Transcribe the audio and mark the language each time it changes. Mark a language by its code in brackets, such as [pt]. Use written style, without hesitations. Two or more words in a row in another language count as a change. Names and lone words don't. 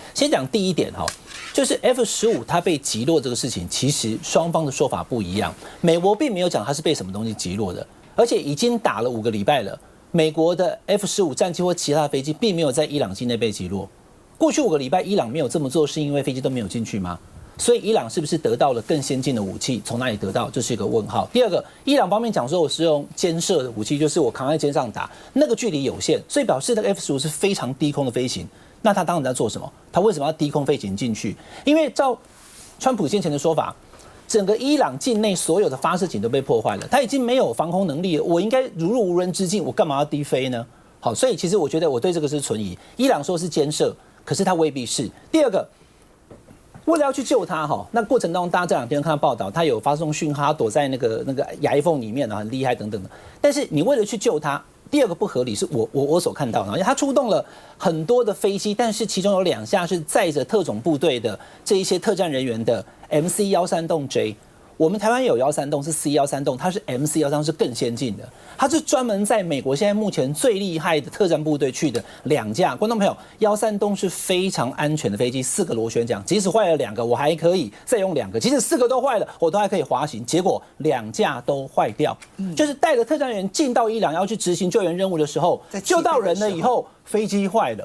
[zh] 先講第一點哈，就是 F-15它被擊落這個事情，其實雙方的說法不一樣。美國並沒有講它是被什麼東西擊落的，而且已經打了5個禮拜了，美國的 F-15戰機或其他的飛機並沒有在伊朗境內被擊落。過去5個禮拜，伊朗沒有這麼做，是因為飛機都沒有進去嗎？所以伊朗是不是得到了更先進的武器？從哪裡得到？這是一個問號。第二個，伊朗方面講說我是用肩射的武器，就是我扛在肩上打，那個距離有限，所以表示那個 F-15是非常低空的飛行。那他當然在做什麼？他為什麼要低空飛行進去？因為照川普先前的說法，整個伊朗境內所有的發射井都被破壞了，他已經沒有防空能力了。我應該如入無人之境，我幹嘛要低飛呢？好，所以其實我覺得我對這個是存疑。伊朗說是肩射，可是他未必是。第二個，為了要去救他哈，那過程當中大家這2天看到報道，他有發送訊號，他躲在那個崖縫裡面啊，很厲害等等的。但是你為了去救他，第二個不合理是我所看到的，因為他出動了很多的飛機，但是其中有2架是載着特種部隊的這一些特戰人員的 MC-136J。我們台灣有136是 C-136，它是 MC-136是更先進的，它是專門在美國現在目前最厲害的特戰部隊去的2架。觀眾朋友，136是非常安全的飛機，4個螺旋槳，即使壞了2個，我還可以再用2個；即使4個都壞了，我都還可以滑行。結果2架都壞掉，就是帶着特戰人員進到伊朗要去執行救援任務的時候，救到人了以後，飛機壞了。